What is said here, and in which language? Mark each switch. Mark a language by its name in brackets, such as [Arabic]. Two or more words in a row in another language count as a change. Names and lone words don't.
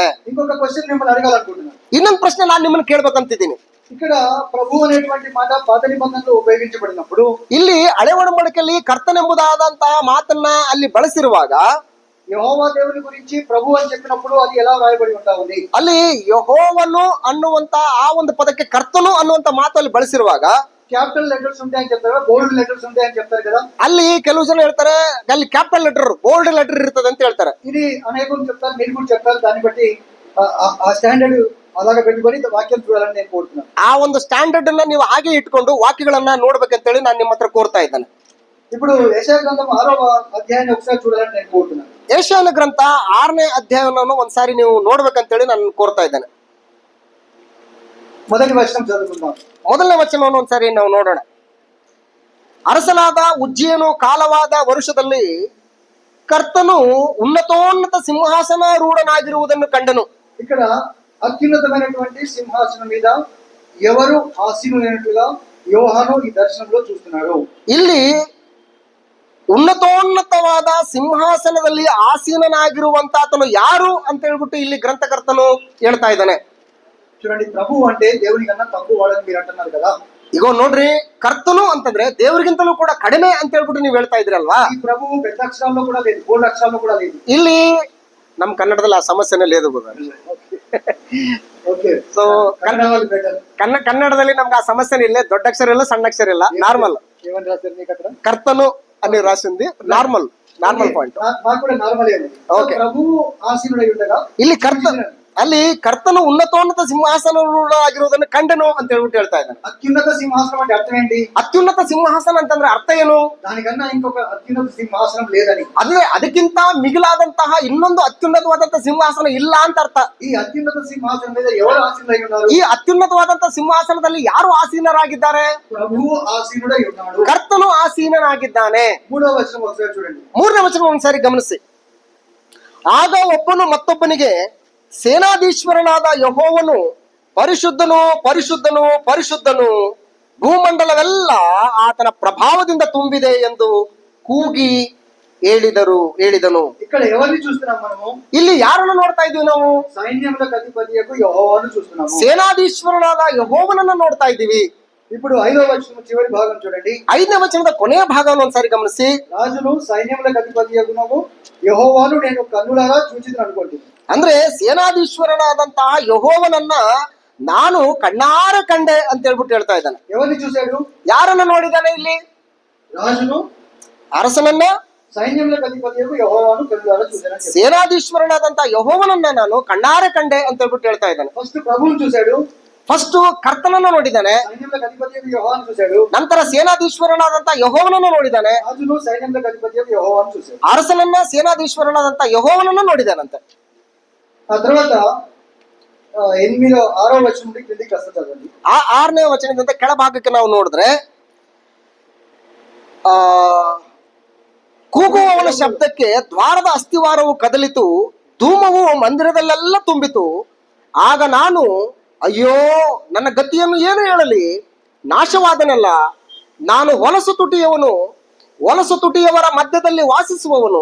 [Telugu] ఇంకొక క్వశ్చన్ మిమ్మల్ని అడగాలనుకుంటున్నాను. [Kannada] ಇನ್ನೊಂದು ಪ್ರಶ್ನೆ ನಾನು ನಿಮ್ಮನ್ನು ಕೇಳ್ಬೇಕಂತಿದ್ದೀನಿ. [Telugu] ఇక్కడ ప్రభు అనేటువంటి మాట పాత నిబంధనలో ఉపయోగించబడినప్పుడు, [Kannada] ಇಲ್ಲಿ ಹಳೆ ಒಡಂಬಡಿಕೆಯಲ್ಲಿ ಕರ್ತನೆಂಬುದಾದಂತಹ ಮಾತನ್ನ ಅಲ್ಲಿ ಬಳಸಿರುವಾಗ [Telugu] యెహోవా దేవుని గురించి ప్రభు అని చెప్పినప్పుడు అది ఎలా రాయబడి ఉంటా ఉంది? [Kannada] ಅಲ್ಲಿ ಯೆಹೋವನು ಅನ್ನುವಂತ ಆ ಒಂದು ಪದಕ್ಕೆ ಕರ್ತನು ಅನ್ನುವಂತ ಮಾತು ಅಲ್ಲಿ ಬಳಸಿರುವಾಗ [English] capital letters [Telugu] ఉంటాయని చెప్తారు, [English] bold letters [Telugu] ఉంటాయని చెప్తారు కదా. [Kannada] ಅಲ್ಲಿ ಕೆಲವು ಜನ ಹೇಳ್ತಾರೆ ಅಲ್ಲಿ [English] capital letter, bold letter [Kannada] ಇರ್ತದೆ ಅಂತ ಹೇಳ್ತಾರೆ. [Telugu] ఇది అనేకం చెప్తారు, మీరు కూడా చెప్తారు. దాన్ని బట్టి ఆ స్టాండర్డ్ అలాగే పెట్టుకొని వాక్యం చూడాలని నేను కోరుతున్నాను. [Kannada] ಆ ಒಂದು ಸ್ಟ್ಯಾಂಡರ್ಡ್ ಅನ್ನ ನೀವು ಹಾಗೆ ಇಟ್ಕೊಂಡು ವಾಕ್ಯಗಳನ್ನ ನೋಡ್ಬೇಕಂತೇಳಿ ನಾನು ನಿಮ್ಮ ಹತ್ರ ಕೋರ್ತಾ ಇದ್ದೇನೆ. [Telugu] ఇప్పుడు యెషయా గ్రంథం 6వ అధ్యాయాన్ని ఒకసారి చూడాలని నేను కోరుతున్నాను. [Kannada] ಯೆಶಾಯನ ಗ್ರಂಥ 6ನೇ ಅಧ್ಯಾಯವನ್ನು ಒಂದ್ಸಾರಿ ನೀವು ನೋಡ್ಬೇಕಂತೇಳಿ ನಾನು ಕೋರ್ತಾ ಇದ್ದೇನೆ. [Telugu] మొదటి వచనం చదువుకుందాం. [Kannada] ಮೊದಲನೇ ವಚನವನ್ನು ಒಂದ್ಸಾರಿ ನಾವು ನೋಡೋಣ. ಅರಸನಾದ ಉಜ್ಜೀಯನು ಕಾಲವಾದ ವರುಷದಲ್ಲಿ ಕರ್ತನು ಉನ್ನತೋನ್ನತ ಸಿಂಹಾಸನ ರೂಢನಾಗಿರುವುದನ್ನು ಕಂಡನು. [Telugu] ఇక్కడ అత్యున్నతమైనటువంటి సింహాసనం మీద ఎవరు ఆసీనులైనట్లుగా యోహాను ఈ దర్శనంలో చూస్తున్నాడు. [Kannada] ಇಲ್ಲಿ ಉನ್ನತೋನ್ನತವಾದ ಸಿಂಹಾಸನದಲ್ಲಿ ಆಸೀನನಾಗಿರುವಂತಾತನು ಯಾರು ಅಂತ ಹೇಳ್ಬಿಟ್ಟು ಇಲ್ಲಿ ಗ್ರಂಥಕರ್ತನು ಹೇಳ್ತಾ ಇದ್ದಾನೆ. [Telugu] చూడండి, ప్రభు అంటే దేవుని కన్నా తక్కువ వాడని మీరు అంటున్నారు కదా. [Kannada] ಈಗ ನೋಡ್ರಿ, ಕರ್ತನು ಅಂತಂದ್ರೆ ದೇವರಿಗಿಂತಲೂ ಕೂಡ ಕಡಿಮೆ ಅಂತ ಹೇಳ್ಬಿಟ್ಟು ನೀವು ಹೇಳ್ತಾ ಇದ್ರಲ್ವಾ. [Telugu] ఈ ప్రభువు పెద్ద అక్షరాల్లో కూడా లేదు, బోల్డ్ అక్షరాల్లో కూడా లేదు. [Kannada] ಇಲ್ಲಿ ನಮ್ ಕನ್ನಡದಲ್ಲಿ ಆ ಸಮಸ್ಯೆನೇ లేదు ಗುರು. [Telugu] ఓకే, ಸೊ కన్నడ వాళ్ళు బెటర్. [Kannada] ಕನ್ನಡದಲ್ಲಿ ನಮ್ಗೆ ಆ ಸಮಸ್ಯೆನೇ ಇಲ್ಲ. ದೊಡ್ಡ ಅಕ್ಷರ ಇಲ್ಲ, ಸಣ್ಣ ಅಕ್ಷರ ಇಲ್ಲ, ನಾರ್ಮಲ್. [Telugu] ఏమని రాశారు మీకు అక్కడ? ಕರ್ತನು అని రాసింది [English] normal point. [Telugu] నాకు కూడా నార్మల్. ఓకే. ప్రభు ఆసీనుడై ఉండగా [Kannada] ಇಲ್ಲಿ ಅಲ್ಲಿ ಕರ್ತನು ಉನ್ನತೋನ್ನತ ಸಿಂಹಾಸನ ಆಗಿರುವುದನ್ನು ಕಂಡನು ಅಂತ ಹೇಳ್ಬಿಟ್ಟು ಹೇಳ್ತಾ ಇದ್ದಾನೆ. [Telugu] అత్యున్నత సింహాసనం అంటే అర్థం ఏంటి? [Kannada] ಅತ್ಯುನ್ನತ ಸಿಂಹಾಸನ ಅಂತಂದ್ರೆ ಅರ್ಥ ಏನು? [Telugu] దానికన్నా ఇంకొక అత్యున్నత సింహాసనం లేదని. [Kannada] ಅಂದ್ರೆ ಅದಕ್ಕಿಂತ ಮಿಗಿಲಾದಂತಹ ಇನ್ನೊಂದು ಅತ್ಯುನ್ನತವಾದಂತಹ ಸಿಂಹಾಸನ ಇಲ್ಲ ಅಂತ ಅರ್ಥ. [Telugu] ఈ అత్యున్నత సింహాసనం మీద ఎవరు ఆసీనులై ఉన్నారు? [Kannada] ಈ ಅತ್ಯುನ್ನತವಾದಂತಹ ಸಿಂಹಾಸನದಲ್ಲಿ ಯಾರು ಆಸೀನರಾಗಿದ್ದಾರೆ? [Telugu] ప్రభువు ఆసీనుడై ఉన్నాడు. [Kannada] ಕರ್ತನು ಆಸೀನನಾಗಿದ್ದಾನೆ. [Telugu] 3వ వచనం ఒకసారి చూడండి. [Kannada] 3ನೇ ವಚನ ಒಂದ್ಸಾರಿ ಗಮನಿಸಿ. ಆಗ ಒಬ್ಬನು ಮತ್ತೊಬ್ಬನಿಗೆ, ಸೇನಾಧೀಶ್ವರನಾದ ಯೆಹೋವನು ಪರಿಶುದ್ಧನು ಪರಿಶುದ್ಧನು ಪರಿಶುದ್ಧನು, ಭೂಮಂಡಲವೆಲ್ಲ ಆತನ ಪ್ರಭಾವದಿಂದ ತುಂಬಿದೆ ಎಂದು ಕೂಗಿ ಹೇಳಿದನು. [Telugu] ఇక్కడ ఎవరిని చూస్తున్నాం మనము? [Kannada] ಇಲ್ಲಿ ಯಾರನ್ನು ನೋಡ್ತಾ ಇದೀವಿ ನಾವು? [Telugu] సైన్యములకు అధిపతియగు యెహోవాను చూస్తున్నాము. [Kannada] ಸೇನಾಧೀಶ್ವರನಾದ ಯೆಹೋವನನ್ನ ನೋಡ್ತಾ ಇದ್ದೀವಿ. [Telugu] ఇప్పుడు 5వ వచనం చివరి భాగం చూడండి. [Kannada] 5ನೇ ವಚನದ ಕೊನೆಯ ಭಾಗವನ್ನು ಒಂದ್ಸಾರಿ ಗಮನಿಸಿ. [Telugu] రాజును సైన్యములకు అధిపతియగునము యెహోవాను నేను కన్నులారా చూచిదని అనుకోండి. [Kannada] ಅಂದ್ರೆ ಸೇನಾಧೀಶ್ವರನಾದಂತಹ ಯೆಹೋವನನ್ನ ನಾನು ಕಣ್ಣಾರ ಕಂಡೆ ಅಂತ ಹೇಳ್ಬಿಟ್ಟು ಹೇಳ್ತಾ ಇದ್ದಾನೆ. [Telugu] ఎవరిని చూశాడు? [Kannada] ಯಾರನ್ನ ನೋಡಿದ್ದಾನೆ ಇಲ್ಲಿ? [Telugu] రాజును, [Kannada] ಅರಸನನ್ನ, [Telugu] సైన్యములకు అధిపతియగు యెహోవాను కన్నులారా చూశానని చెప్పాడు. [Kannada] ಸೇನಾಧೀಶ್ವರನಾದಂತಹ ಯೆಹೋವನನ್ನ ನಾನು ಕಣ್ಣಾರ ಕಂಡೆ ಅಂತ ಹೇಳ್ಬಿಟ್ಟು ಹೇಳ್ತಾ ಇದ್ದಾನೆ. [Telugu] ఫస్ట్ ప్రభువును చూశాడు, [Kannada] ಫಸ್ಟ್ ಕರ್ತನನ್ನ ನೋಡಿದ್ದಾನೆ, [Telugu] సైన్యములకు అధిపతియగు యెహోవాను చూశాడు, [Kannada] ನಂತರ ಸೇನಾಧೀಶ್ವರನಾದಂತಹ ಯೆಹೋವನನ್ನ ನೋಡಿದ್ದಾನೆ, [Telugu] రాజును సైన్యములకు అధిపతియగు యెహోవాను చూశాడు. [Kannada] ಅರಸನನ್ನ, ಸೇನಾಧೀಶ್ವರನಾದಂತಹ ಯೆಹೋವನನ್ನ ನೋಡಿದ್ದಾನಂತೆ. [Telugu] ఆ తర్వాత 6వ వచనం నుండి కిందికి వస్తా చదవండి. [Kannada] ಆ 6ನೇ ವಚನದಿಂದ ಕೆಳಭಾಗಕ್ಕೆ ನಾವು ನೋಡಿದ್ರೆ, ಕೂಗುವವನ ಶಬ್ದಕ್ಕೆ ದ್ವಾರದ ಅಸ್ಥಿವಾರವು ಕದಲಿತು, ಧೂಮವು ಮಂದಿರದಲ್ಲೆಲ್ಲ ತುಂಬಿತು. ಆಗ ನಾನು, ಅಯ್ಯೋ, ನನ್ನ ಗತಿಯನ್ನು ಏನು ಹೇಳಲಿ, ನಾಶವಾದನಲ್ಲ, ನಾನು ಹೊಲಸು ತುಟಿಯವರ ಮಧ್ಯದಲ್ಲಿ ವಾಸಿಸುವವನು.